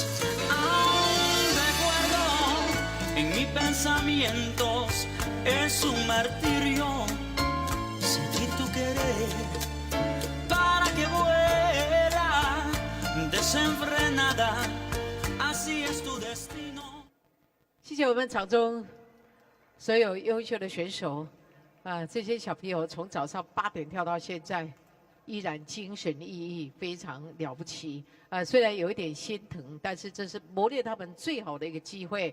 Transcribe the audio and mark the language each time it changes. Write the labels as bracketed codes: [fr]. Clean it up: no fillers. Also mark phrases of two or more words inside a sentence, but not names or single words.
[es] Aún recuerdo en mis pensamientos, es un martirio sentir tu querer para que vuela desenfrenada. Así es tu destino. [zh] 谢谢我们场中所有优秀的选手。这些小朋友从早上8点跳到现在，依然精神奕奕，非常了不起。虽然有一点心疼，但是这是磨练他们最好的一个机会。